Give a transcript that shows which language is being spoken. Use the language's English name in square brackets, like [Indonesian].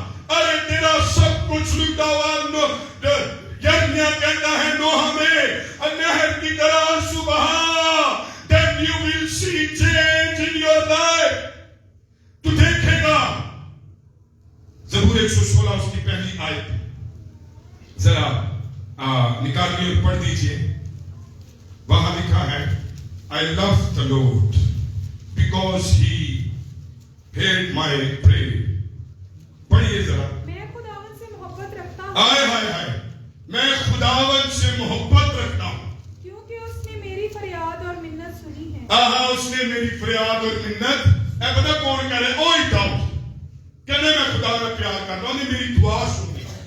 [Urdu] ارے تیرا سب کچھ لٹا ہوا, یرمیا کہتا ہے نوح میں, نہر کی طرح آنسو بہا, [English] then you will see change in your life. [Urdu] تو دیکھے گا. زبور 116 اس کی پہلی آیت ذرا نکالیے اور پڑھ دیجئے. وہاں لکھا ہے, [English] I love the Lord because he heard my prayer. [Urdu] پڑھیے ذرا. میں خداوند سے محبت رکھتا ہوں. ہائے ہائے ہائے, میں خداوند سے محبت رکھتا ہوں کیونکہ اس نے میری فریاد اور منت سنی ہے. اس نے میری فریاد اور منت. پتا کون کہہ رہے, اوئی داؤد کہنے میں خدا کا پیار کر رہا ہوں, نے میری دعا سنی.